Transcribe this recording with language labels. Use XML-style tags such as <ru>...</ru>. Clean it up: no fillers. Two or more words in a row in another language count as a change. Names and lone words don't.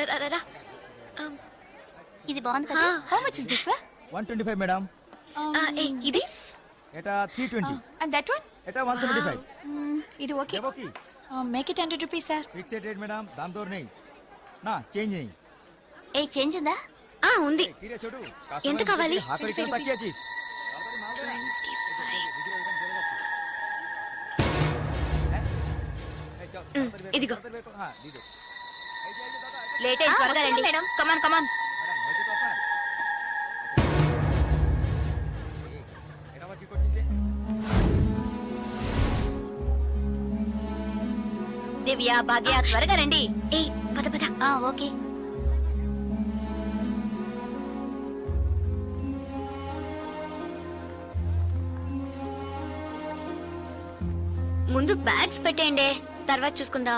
<te>ఇది బాగుంది కదా?</te> <en>How much is this?</en> <te>125 మేడం. ఇది</te> <bn>এটা 320.</bn> <en>And that one?</en> <bn>এটা 175.</bn> <te>ఇది ఓకే.</te> <bn>দেবো কি?</bn> <en>Make it 100 rupees sir. fixed rate madam,</en> <bn>দাম দর নেই না, চেঞ্জ নেই.</bn> <te>ఏ చేంజ్ ఉందా? ఉంది.</te> <bn>কিরে ছোটু,</bn> <te>ఎంత కావాలి?</te> <bn>হাত করে কেন তাকিয়ে আছিস?</bn> <te>ఇదిగో.</te> <bn>হ্যাঁ দি দে.</bn> <te>లేట్ అయింది, త్వరగా రండి మేడం.</te> <en>come on come on.</en> <bn>ম্যাডাম হয়েছে তো আপনার? এটা আবার কি করছিস?</bn> <te>దివ్య, భాగ్య, త్వరగా రండి. ఏ పద పద. ఓకే. ముందు బ్యాగ్స్ పెట్టేయండి, తర్వాత చూసుకుందాం.</te>